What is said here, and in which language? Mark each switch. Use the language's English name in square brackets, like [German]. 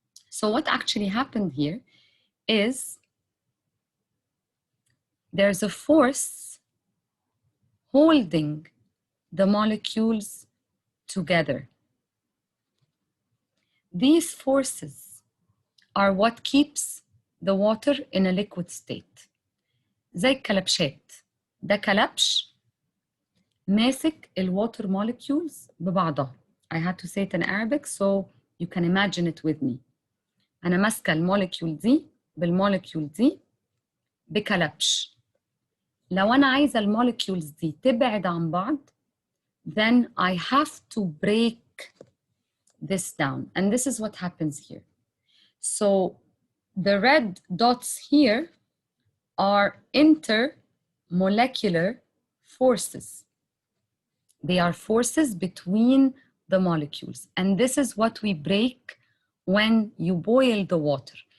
[English] So what actually happened here is there's a force holding the molecules together. These forces are what keeps the water in a liquid state. [Arabic] زي الكلبشات. ده كلبش ماسك الwater molecules ببعضها. [English] I had to say it in Arabic so you can imagine it with me. [Arabic] أنا ماسكة المولكيول دي بالمولكيول دي بكلبش. لو أنا عايزة المولكيولز دي تبعد عن بعض, [English] then I have to break this down. And this is what happens here. So the red dots here are intermolecular forces. They are forces between the molecules. And this is what we break when you boil the water.